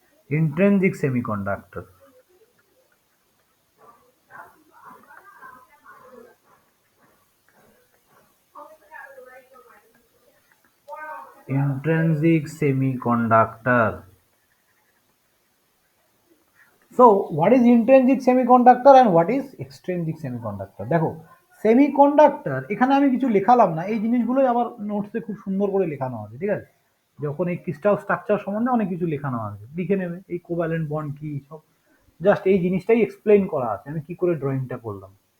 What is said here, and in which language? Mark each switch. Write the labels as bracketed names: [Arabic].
[English] Intrinsic semiconductor, intrinsic semiconductor. So what is intrinsic semiconductor and what is extrinsic semiconductor? [Bangla] দেখো semiconductor এখানে আমি কিছু লেখালাম না, এই জিনিসগুলোই আবার নোটসে খুব সুন্দর করে লেখানো আছে, ঠিক আছে? যখন এই ক্রিস্টাল স্ট্রাকচার সম্বন্ধে অনেক কিছু লেখানো আছে, লিখে নেবে এই কোভ্যালেন্ট বন্ড কি সব, জাস্ট এই জিনিসটাই এক্সপ্লেইন করা আছে আমি কি করে ড্রয়িংটা করলাম।